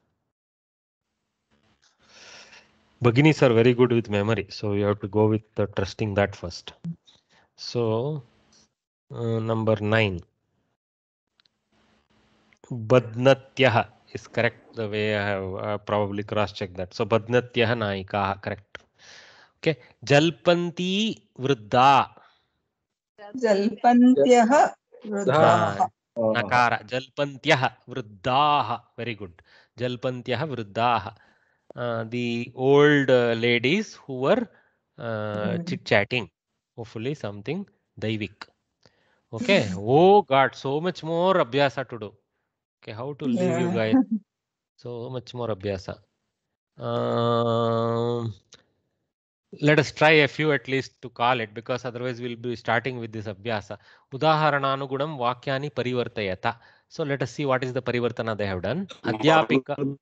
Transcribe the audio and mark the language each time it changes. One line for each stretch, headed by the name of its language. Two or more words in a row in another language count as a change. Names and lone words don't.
English: Bhaginis are very good with memory, so you have to go with trusting that first. So, number 9. Badnatyah is correct the way I have probably cross-checked that. So,
Sanskrit: Badnatyah naika,
English: correct. Okay.
Sanskrit: Jalpanti vruddha. Jalpantyah vruddhaah. Nakara. Jalpantyah vruddhaah.
English: Very good.
Sanskrit: Jalpantyah vruddhaah.
English: The old ladies who were chit-chatting. Hopefully something daivik. Okay. Oh God, so much more abhyasa to do. Okay, how to leave you guys? So much more abhyasa. Let us try a few at least to call it, because otherwise we'll be starting with this abhyasa.
Sanskrit: Udaharananugunam vakyani parivartayata.
English: So let us see what is the parivartana they have done.
Sanskrit: Adhyapika.